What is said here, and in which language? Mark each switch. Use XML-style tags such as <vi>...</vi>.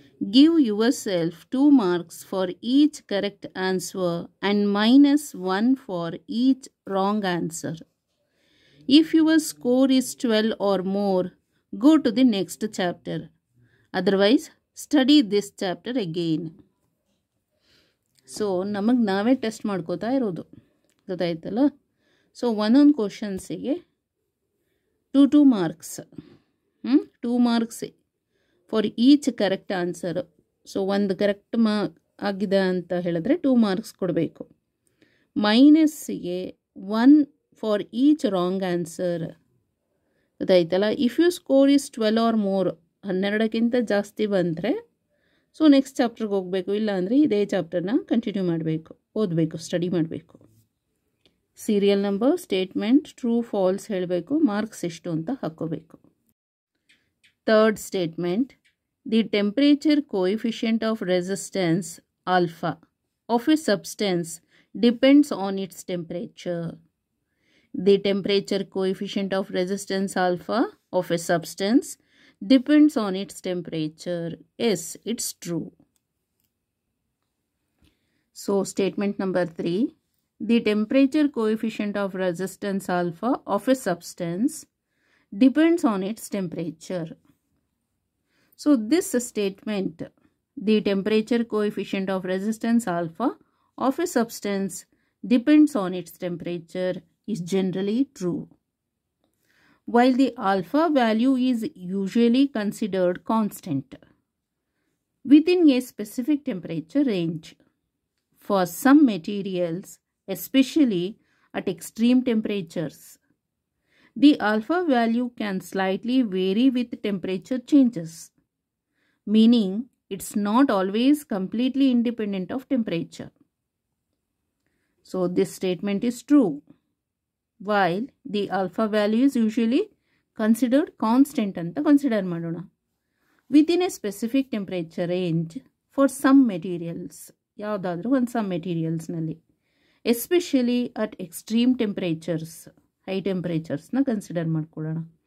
<en>Give yourself 2 marks for each correct answer and -1 for each wrong answer. If your score is 12 or more, go to the next chapter. Otherwise, study this chapter again.</en> <kn>So ನಮಗೆ ನಾವೇ test ಮಾಡ್ಕೋತಾ ಇರೋದು ಗೊತ್ತಾಯ್ತಲ್ಲ. So ಒಂದೊಂದು ಕ್ವಶನ್ಸಿಗೆ 2 marks</kn> <en>2 marks for each correct answer.</en> <kn>So ಒಂದು correct ಆಗಿದೆ ಅಂತ ಹೇಳಿದ್ರೆ 2 ಮಾರ್ಕ್ಸ್ ಕೊಡಬೇಕು. ಮೈನಸ್ಸಿಗೆ 1</kn> <en>for each wrong answer</en> <kn>ಗೊತ್ತಾಯ್ತಲ್ಲ.</kn> <en>if you score is 12 or more,</en> <kn>12ಕ್ಕಿಂತ ಜಾಸ್ತಿ ಬಂದರೆ ಸೊ ನೆಕ್ಸ್ಟ್ ಚಾಪ್ಟರ್ಗೆ ಹೋಗಬೇಕು, ಇಲ್ಲ ಅಂದರೆ ಇದೇ ಚಾಪ್ಟರ್ನ ಕಂಟಿನ್ಯೂ ಮಾಡಬೇಕು, ಓದಬೇಕು, ಸ್ಟಡಿ ಮಾಡಬೇಕು. Serial number, statement, true falls ಹೇಳಬೇಕು, ಮಾರ್ಕ್ಸ್ ಎಷ್ಟು ಅಂತ ಹಾಕ್ಕೋಬೇಕು.</kn> <en>Third statement, the temperature coefficient of resistance alpha of a substance depends on its temperature. The temperature coefficient of resistance alpha of a substance depends on its temperature. Yes, it's true. So, statement number 3. The temperature coefficient of resistance alpha of a substance depends on its temperature. So, this statement, the temperature coefficient of resistance alpha of a substance depends on its temperature, is generally true. While the alpha value is usually considered constant within a specific temperature range, for some materials, especially at extreme temperatures, the alpha value can slightly vary with temperature changes, meaning it's not always completely independent of temperature. So this statement is true. While the alpha value is usually considered constant</en> <kn>ಅಂತ consider ಮಾಡೋಣ</kn> <en>within a specific temperature range for some materials,</en> <kn>ಯಾವುದಾದ್ರೂ ಒಂದು</kn> <en>Some ಮೆಟೀರಿಯಲ್ಸ್ನಲ್ಲಿ, especially at extreme temperatures, high ಟೆಂಪ್ರೇಚರ್ಸ್ನ consider ಮಾಡ್ಕೊಳ್ಳೋಣ.</en>